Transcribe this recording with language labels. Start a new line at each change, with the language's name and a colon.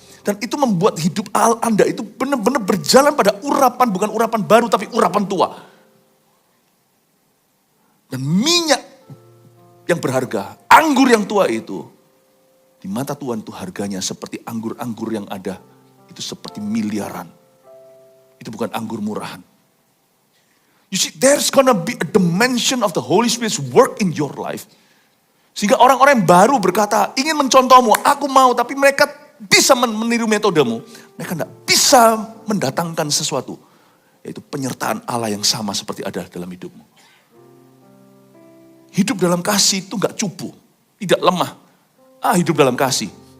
Indonesian: Dan itu membuat hidup Anda itu benar-benar berjalan pada urapan, bukan urapan baru tapi urapan tua. Dan minyak yang berharga, anggur yang tua itu, di mata Tuhan itu harganya seperti anggur-anggur yang ada. Itu seperti miliaran. Itu bukan anggur murahan.
English: You see, there's gonna be a dimension of the Holy Spirit's work in your life.
Indonesian: Sehingga orang-orang yang baru berkata, ingin mencontohmu, aku mau, tapi mereka bisa meniru metodemu. Mereka tidak bisa mendatangkan sesuatu. Yaitu penyertaan Allah yang sama seperti ada dalam hidupmu. Hidup dalam kasih itu gak cupu, tidak lemah. Hidup dalam kasih.